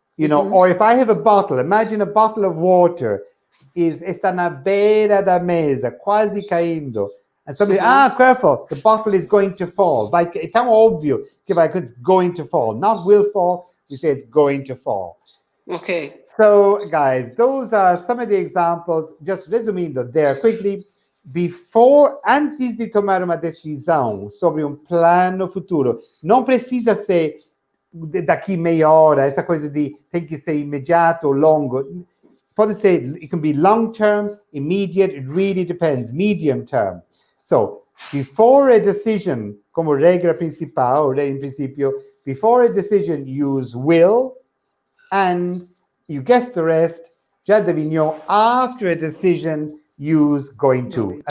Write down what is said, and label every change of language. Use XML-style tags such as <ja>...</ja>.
<en>Or if I have a bottle, imagine a bottle of water</en> <pt>está na beira da mesa, quasi caindo.</pt> <en>And somebody, careful, the bottle is going to fall. Like, it's</en> <pt>tão óbvio que</pt> <en>it's going to fall. Not will fall, we say it's going to fall. Okay. So, guys, those are some of the examples. Just resumindo there quickly.</en> <pt>Antes de tomar uma decisão sobre plano futuro, não precisa ser daqui meia hora, essa coisa de tem que ser imediato ou longo. Pode ser,</pt> <en>it can be long term, immediate, it really depends, medium term. So, before a decision,</en> <pt>como regra principal, em princípio,</pt> <en>before a decision, use will, and you guess the rest,</en> <pt>já adivinhou,</pt> <en>after a decision, use going to.</en>